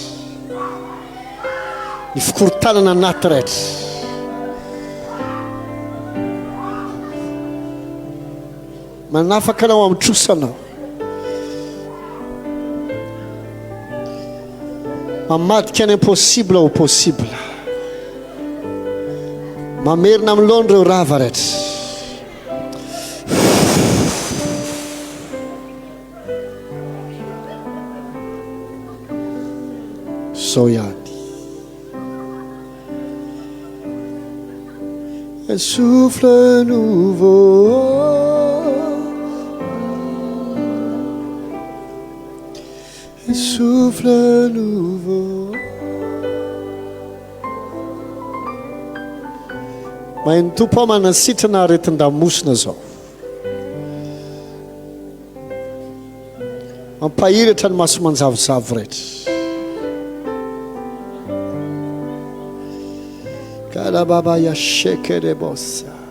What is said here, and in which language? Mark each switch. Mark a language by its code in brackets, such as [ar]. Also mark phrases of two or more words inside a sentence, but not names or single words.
[mg] Ny fikorontanana anaty rehetra. Manafaka anao amin'ny trosanao. Mamadika ny [fr] impossible au possible. [mg] Mamerina amin'ny lono ireo rava rehetra. Zao ihany. [fr] Un souffle nouveau. Un souffle nouveau. [mg] Mahay ny tompo manasitrana aretin-damosina zao. Mampahiratra ny maso manjavozavo rehetra. Kalababa ya shekere bossa.